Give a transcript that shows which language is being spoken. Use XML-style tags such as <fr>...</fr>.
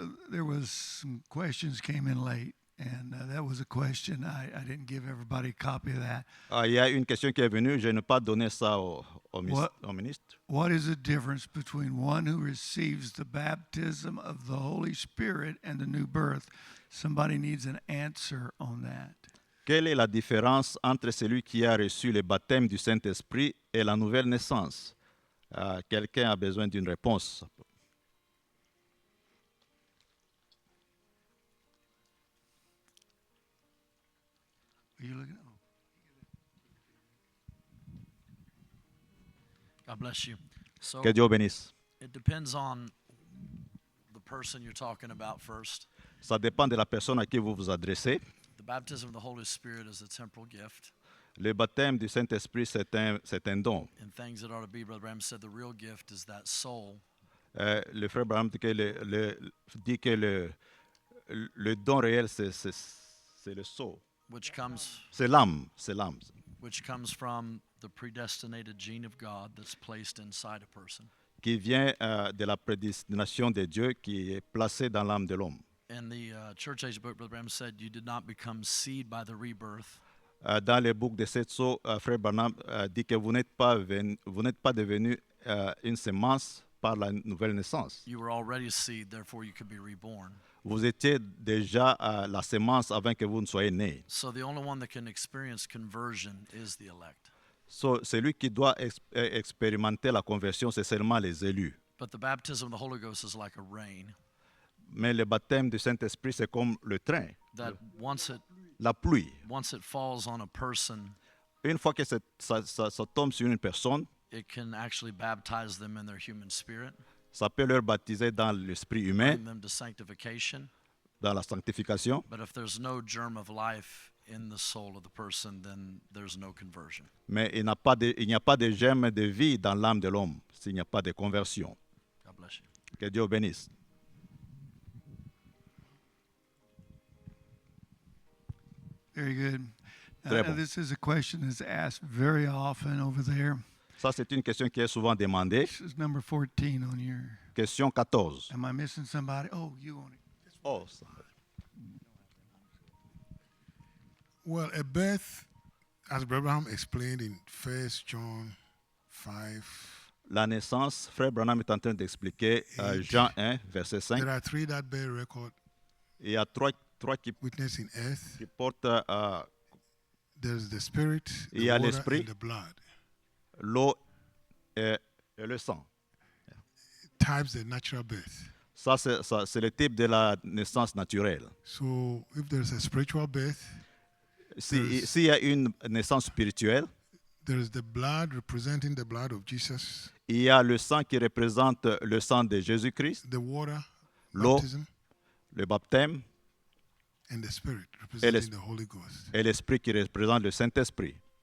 <en>There was some questions came in late, and that was a question. I didn't give everybody a copy of that.</en> <fr>Il y a une question qui est venue, je n'ai pas donné ça au ministre.</fr> <en>What is the difference between one who receives the baptism of the Holy Spirit and the new birth? Somebody needs an answer on that.</en> <fr>Quelle est la différence entre celui qui a reçu le baptême du Saint-Esprit et la nouvelle naissance? Quelqu'un a besoin d'une réponse.</fr> <en>Are you looking? God bless you. So</en> <fr>Que Dieu bénisse.</fr> <en>it depends on the person you're talking about first.</en> <fr>Ça dépend de la personne à qui vous vous adressez.</fr> <en>The baptism of the Holy Spirit is a temporal gift.</en> <fr>Le baptême du Saint-Esprit, c'est un don.</fr> <en>And things that ought to be, Brother Bram said, the real gift is that soul</en> <fr>Le frère Branham dit que le don réel, c'est le sceau.</fr> <en>which comes</en> <fr>C'est l'âme. C'est l'âme.</fr> <en>from the predestinated gene of God that's placed inside a person.</en> <fr>Qui vient de la prédestination de Dieu qui est placée dans l'âme de l'homme.</fr> <en>In the church age book, Brother Bram said, you did not become seed by the rebirth,</en> <fr>Dans le bouc de sept sceaux, frère Branham dit que vous n'êtes pas devenu une semence par la nouvelle naissance.</fr> <en>you were already a seed, therefore you could be reborn.</en> <fr>Vous étiez déjà la semence avant que vous ne soyez né.</fr> <en>So the only one that can experience conversion is the elect.</en> <fr>Celui qui doit expérimenter la conversion, c'est seulement les élus.</fr> <en>But the baptism of the Holy Ghost is like a rain,</en> <fr>Mais le baptême du Saint-Esprit, c'est comme le train,</fr> <en>that once</en> <fr>la pluie.</fr> <en>it falls on a person,</en> <fr>Une fois que ça tombe sur une personne,</fr> <en>it can actually baptize them in their human spirit,</en> <fr>ça peut leur baptiser dans l'esprit humain,</fr> <en>bring them to sanctification.</en> <fr>dans la sanctification.</fr> <en>But if there's no germ of life in the soul of the person, then there's no conversion.</en> <fr>Mais il n'y a pas de germe de vie dans l'âme de l'homme s'il n'y a pas de conversion.</fr> <en>God bless you.</en> <fr>Que Dieu bénisse.</fr> <en>Very good.</en> <fr>Très bon.</fr> <en>This is a question that's asked very often over there.</en> <fr>Ça, c'est une question qui est souvent demandée.</fr> <en>This is number 14 on your.</en> <fr>Question 14.</fr> <en>Am I missing somebody? Oh, you on it. Oh, Well, a birth, as Abraham explained in 1 John 5,</en> <fr>la naissance, Frère Branham est en train d'expliquer Jean 1, verset 5.</fr> <en>there are three that bear record</en> <fr>Il y a trois qui</fr> <en>witness in earth.</en> <fr>portent</fr> <en>There's the spirit,</en> <fr>Il</fr> <en>the</en> <fr>y a</fr> <en>water,</en> <fr>l'esprit.</fr> <en>and the blood.</en> <fr>l'eau et le sang.</fr> <en>Types the natural birth.</en> <fr>Ça, c'est le type de la naissance naturelle.</fr> <en>So if there's a spiritual birth,</en> <fr>S'il y a une naissance spirituelle,</fr> <en>there's the blood representing the blood of Jesus,</en> <fr>il y a le sang qui représente le sang de Jésus-Christ,</fr> <en>the water,</en> <fr>l'eau,</fr> <en>baptism,</en> <fr>le baptême,</fr> <en>and the spirit representing the Holy Ghost.</en> <fr>et l'esprit qui représente le Saint-Esprit.</fr>